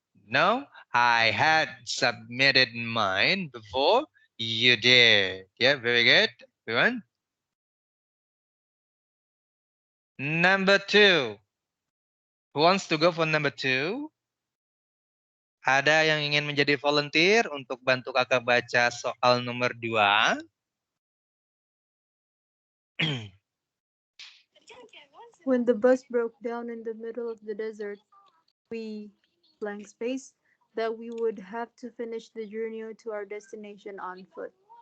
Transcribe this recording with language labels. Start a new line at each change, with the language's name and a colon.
English: No, I had submitted mine before you did. Yeah, very good. Everyone. Number 2. Who wants to go for number 2?
Indonesian: Ada yang ingin menjadi volunteer untuk bantu kakak baca soal nomor 2?
English: When the bus broke down in the middle of the desert, we blank space that we would have to finish the journey to our destination on foot.